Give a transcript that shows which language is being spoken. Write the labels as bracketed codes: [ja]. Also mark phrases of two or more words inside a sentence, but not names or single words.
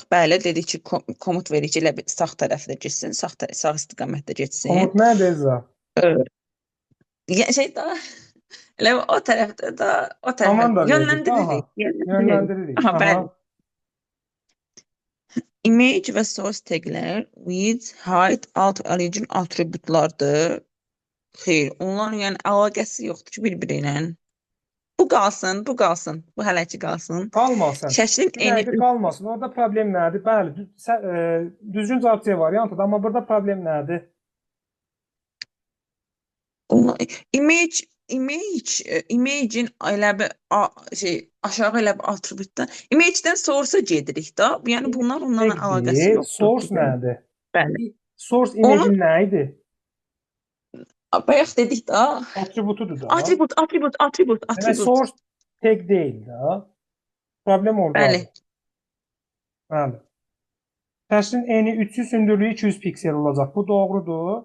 [az] Bəli, dedik ki, komut verir ki, elə bir sağ tərəfdə getsin, sağ istiqamətdə getsin. Komut nədir Ezra? Yəni şey daha elə o tərəfdə də o tərəfə Komanda verdik. Aha. yönləndiririk. Yönləndiririk. Aha, Aha. bəli. Image və source taglər [en] width, height, alt origin [az] atributlardır. Xeyr, onların yəni əlaqəsi yoxdur ki, bir-biri ilə. Bu qalsın, bu qalsın. Bu hələ ki qalsın. Qalmasın. Şəklin Bir dəqiqə qalmasın. Orada problem nədir? Bəli, düzgün cavab C variantıdır, amma burada problem nədir? Image'in elə bir aşağı elə bir atributdan image'dən source-a gedirik da. Yəni bunlar onlarla əlaqəsi yoxdur. Source nədir? Bəli. Source image-in nə idi? Bayaq dedik da. Atributudur da. Atribut. Demək [en] source tag [az] deyil da. Problem orada. Bəli. Bəli. Təşrin eni 300 hündürlüyü 200 piksel olacaq. Bu doğrudur.